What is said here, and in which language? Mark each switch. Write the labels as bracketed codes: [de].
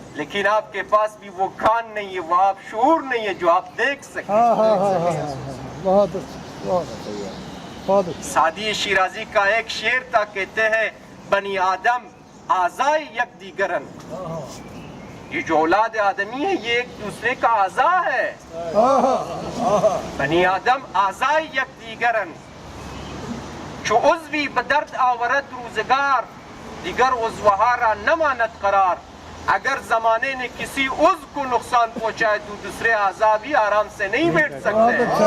[ur] لیکن آپ کے پاس بھی وہ کان نہیں ہے, وہ آپ شعور نہیں ہے جو آپ دیکھ سکیں. سعدی شیرازی کا ایک شعر تھا, کہتے ہیں [fa] بنی آدم اعضاء یک دیگرن. [ur] یہ جو اولاد آدمی ہے یہ ایک دوسرے کا اعضاء ہے. [fa] بنی آدم اعضاء یک دیگرن چو عضوی بدرد آورد روزگار دیگر عضوها را نماند قرار. [ur] اگر زمانے نے کسی عضو کو نقصان پہنچائے تو دوسرے اعضاء بھی آرام سے نہیں بیٹھ سکتے.